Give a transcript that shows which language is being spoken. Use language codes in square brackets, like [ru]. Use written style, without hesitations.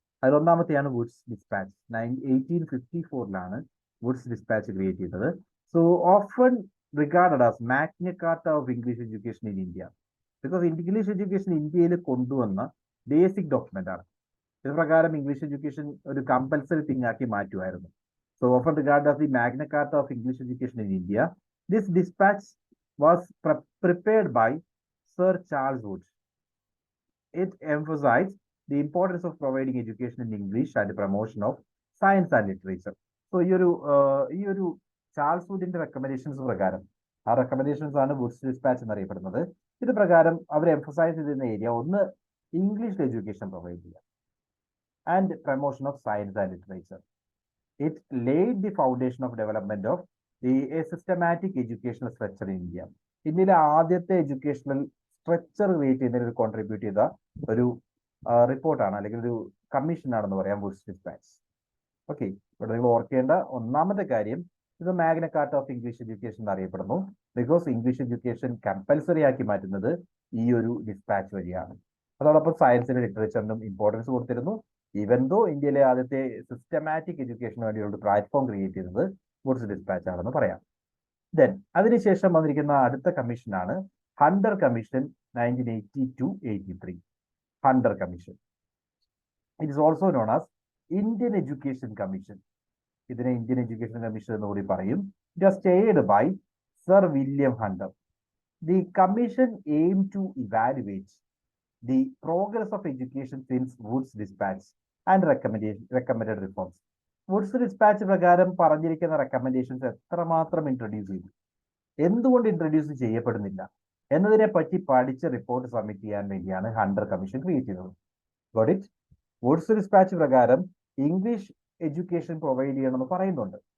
[ml] അതിലൊന്നാമത്തെയാണ് Woods dispatch. 1854 Woods dispatch create ചെയ്തത്. [en] so often regarded as Magna Carta of English education in India, because English education [ml] ഇന്ത്യയിൽ കൊണ്ടുവന്ന basic document ആണ്. ഇത് പ്രകാരം English education ഒരു compulsory thing ആക്കി മാറ്റുമായിരുന്നു. [en] So often regarded as the Magna Carta of English education in India, this dispatch was prepared by Sir Charles Wood. It emphasized the importance of providing education in English and the promotion of science and literature. [ml] So ഈ ഒരു Charles വുഡിന്റെ recommendations പ്രകാരം, ആ recommendations ആണ് Woods dispatch എന്നറിയപ്പെടുന്നത്. ഇത് പ്രകാരം അവർ emphasise ചെയ്തിരുന്ന area ഒന്ന് ഇംഗ്ലീഷ് എഡ്യൂക്കേഷൻ പ്രൊവൈഡ് ചെയ്യുക and promotion of science and literature. [en] It laid the foundation of development of a systematic educational structure in India. [ml] ഇന്ത്യയിലെ ആദ്യത്തെ എഡ്യൂക്കേഷണൽ സ്ട്രക്ചർ ക്രിയേറ്റ് ചെയ്യുന്നതിന് ഒരു കോൺട്രിബ്യൂട്ട് ചെയ്ത ഒരു റിപ്പോർട്ടാണ്, അല്ലെങ്കിൽ ഒരു കമ്മീഷനാണെന്ന് പറയാം വുഡ്സ് ഡിസ്പാച്ച്. ഓക്കെ, ഇവിടെ നിങ്ങൾ ഓർക്കേണ്ട ഒന്നാമത്തെ കാര്യം, ഇത് Magna Carta of English education എന്നറിയപ്പെടുന്നു ബിക്കോസ് ഇംഗ്ലീഷ് എഡ്യൂക്കേഷൻ കമ്പൽസറി ആക്കി മാറ്റുന്നത് ഈ ഒരു ഡിസ്പാച്ച് വഴിയാണ്. അതോടൊപ്പം സയൻസിനും ലിറ്ററേച്ചറിനും ഇമ്പോർട്ടൻസ് കൊടുത്തിരുന്നു. ഈവൻ ദോ ഇന്ത്യയിലെ ആദ്യത്തെ സിസ്റ്റമാറ്റിക് എഡ്യൂക്കേഷന് വേണ്ടിയുള്ള ഒരു പ്ലാറ്റ്ഫോം ക്രിയേറ്റ് ചെയ്തത് വുഡ്സ് ഡിസ്പാച്ച് ആണെന്ന് പറയാം. ദെൻ അതിനുശേഷം വന്നിരിക്കുന്ന അടുത്ത കമ്മീഷനാണ് Hunter commission 1982-83. [en] Hunter commission, it is also known as Indian education commission. [ml] ഇതിനെ ഇന്ത്യൻ എഡ്യൂക്കേഷൻ കമ്മീഷൻ എന്ന് കൂടി പറയും. [en] It was stayed by sir William Hunter. The commission aim to evaluate the progress of education since Wood's dispatch and recommended reforms. [ml] Woods dispatch പ്രകാരം പറഞ്ഞിരിക്കുന്ന recommendations എത്രമാത്രം introduce ചെയ്തു, എന്തുകൊണ്ട് introduce ചെയ്യപ്പെടുന്നില്ല എന്നതിനെ പറ്റി പഠിച്ച് റിപ്പോർട്ട് സബ്മിറ്റ് ചെയ്യാൻ വേണ്ടിയാണ് ഹണ്ടർ കമ്മീഷൻ ക്രിയേറ്റ് ചെയ്തത്. Got it? വുഡ്സ് ഡിസ്പാച്ച് പ്രകാരം ഇംഗ്ലീഷ് എഡ്യൂക്കേഷൻ പ്രൊവൈഡ് ചെയ്യണമെന്ന് പറയുന്നുണ്ട്.